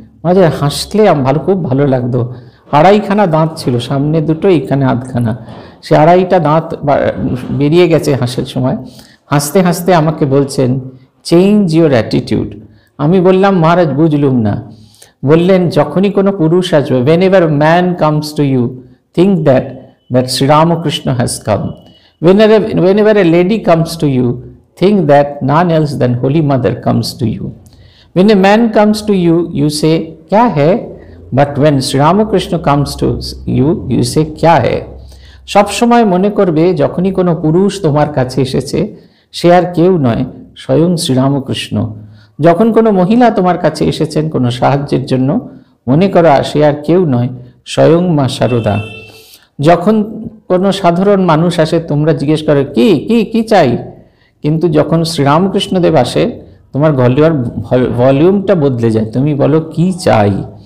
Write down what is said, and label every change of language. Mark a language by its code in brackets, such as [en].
[bn] মহারাজ হাসলে খুব ভালো লাগতো। 2.5খানা দাঁত ছিল, সামনে দুটো, এইখানে আধখানা, সে 2.5টা দাঁত বেরিয়ে গেছে হাসির সময়। হাসতে হাসতে আমাকে বলছেন, [en] Change your attitude. [bn] আমি বললাম, মহারাজ বুঝলুম না। বললেন, যখনই কোনো পুরুষ আসবে, [en] Whenever man comes to you, think that Shri Ramakrishna has come. Whenever a lady comes to you, think that none else than Holy Mother comes to you. When a man comes to you, you say, [hi] "Kya hai?" [en] But when Sri Ramakrishna comes to you, you say, "Kya hai?" [bn] সব সময় মনে করবে যখনই কোনো পুরুষ তোমার কাছে এসেছে, সে আর কেউ নয়, স্বয়ং শ্রীরামকৃষ্ণ। যখন কোনো মহিলা তোমার কাছে এসেছেন কোনো সাহায্যের জন্য, মনে করা সে আর কেউ নয়, স্বয়ং মা শারদা। যখন কোনো সাধারণ মানুষ আসে, তোমরা জিজ্ঞেস করো কি কি কি চাই, কিন্তু যখন শ্রীরামকৃষ্ণদেব আসে, তোমার গলার ভলিউমটা বদলে যায়, তুমি বলো কি চাই।